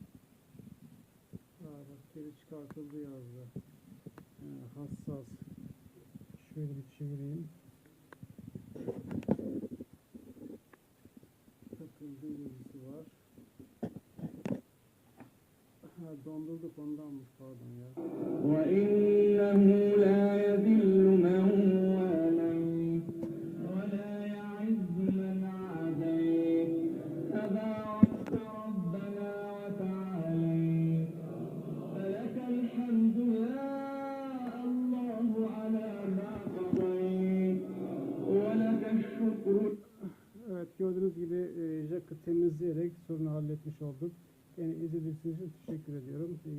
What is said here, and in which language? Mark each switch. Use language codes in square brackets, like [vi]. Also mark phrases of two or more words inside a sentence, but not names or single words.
[tr] Bak geri çıkartıldı yazdı. Hassas. Şöyle bir çevireyim. Takıldı yazısı var. Dondurduk ondanmış, pardon ya. [ar] وَإِنَّهُ لَا يَذِلُّ مَنْ وَالَيْتَ وَلَا يَعِزُّ مَنْ عَادَيْتَ تَبَارَكْتَ رَبَّنَا وَتَعَالَيْتَ فَلَكَ الْحَمْدُ يَا اللَّهُ عَلَى مَا قَضَيْتَ وَلَكَ الشُّكْرُ. [tr] Evet, gördüğünüz gibi jack'ı temizleyerek sorunu halletmiş olduk. Yani izlediğiniz için teşekkür ediyorum.